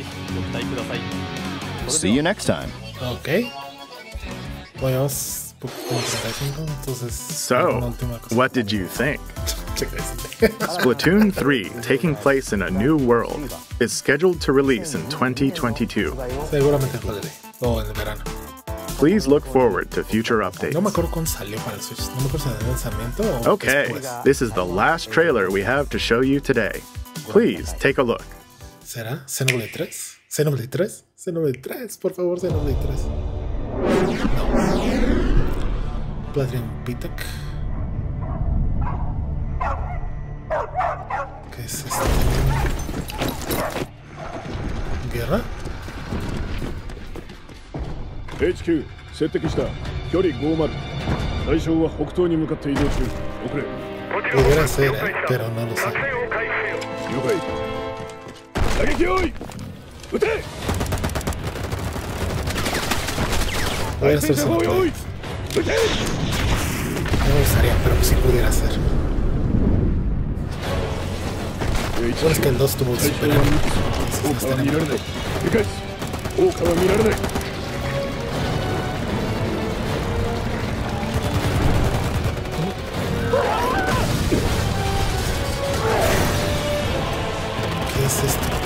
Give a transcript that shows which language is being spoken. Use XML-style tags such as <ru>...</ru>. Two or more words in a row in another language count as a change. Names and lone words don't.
<en>See you next time. Okay. So, what did you think? Splatoon 3, taking place in a new world, is scheduled to release in 2022.</en> <es>Seguramente jugaré. O en verano.</es> <en>Please look forward to future updates.</en> <es>No me acuerdo cuándo salió para el Switch. No me acuerdo si en el lanzamiento o</es> <en>Okay,</en> <es>después.</es> <en>this is the last trailer we have to show you today. Please take a look.</en> <es>¿Será? ¿Xenoblade 3? ¿Xenoblade 3? ¿Xenoblade 3? Por favor, Xenoblade 3. No. Platinum Pitek. ¿Qué es esto? ¿Guerra?</es> <ja>HQ 接敵した距離50対象は北東に向かって移動中遅れ</ja> <es>Pudiera ser, pero no lo sé.</es> <ja>了解打撃用意撃て</ja> <es>Pudiera ser Xenoblade. No me gustaría, pero sí pudiera ser. Bueno, es que el 2 tuvo el super anime. Entonces no estaría mal. ¿Qué es esto?</es>